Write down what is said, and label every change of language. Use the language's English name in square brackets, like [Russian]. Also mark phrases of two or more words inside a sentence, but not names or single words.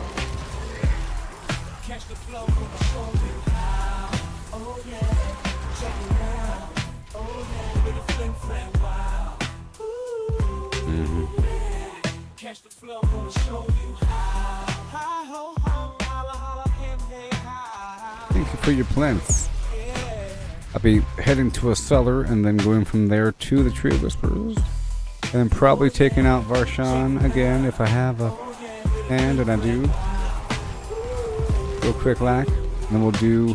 [English] Catch the flow, gonna show you how. Oh yeah, check it out. Oh yeah, with a fling flam wow. Catch the flow, gonna show you how. Hi ho ho, holla holla, him hey hi. Thank you for your plants. Yeah. I'll be heading to a cellar and then going from there to the Tree of Whispers. And then probably taking out Varshan again if I have a hand, and I do. Real quick, lack. And then we'll do